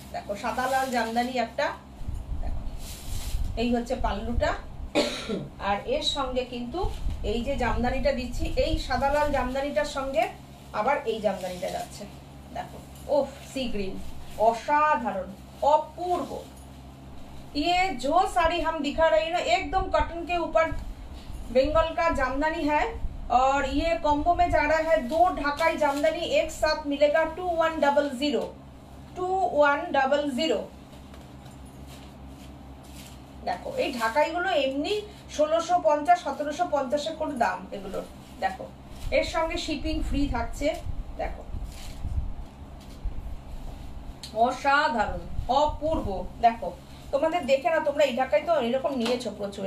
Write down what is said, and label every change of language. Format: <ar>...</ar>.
<bn>দেখো সাদা লাল জামদানি একটা, দেখো এই হচ্ছে পাল্লুটা, আর এর সঙ্গে কিন্তু এই যে জামদানিটা দিচ্ছি, এই সাদা লাল জামদানিটার সঙ্গে আবার এই জামদানিটা যাচ্ছে। দেখো ওফ, সি গ্রিন, অসাধারণ, অपूर्व।</bn> <hi>ये जो साड़ी हम दिखा रही है ना, एकदम कॉटन के ऊपर बंगाल का जामदानी है, और ये कॉम्बो में जा रहा है 2 ढाकाई जामदानी एक साथ मिलेगा 2100 2100।</hi> <bn>দেখো এই ঢাকাই গুলো এমনি 1650 1750 করে দাম এগুলোর। দেখো এর সঙ্গে শিপিং ফ্রি থাকছে। দেখো অসাধারণ, অপূর্ব। দেখো তোমাদের দেখে না, তোমরা এই ঢাকাই তো এরকম নিয়েছো প্রচুর।</bn>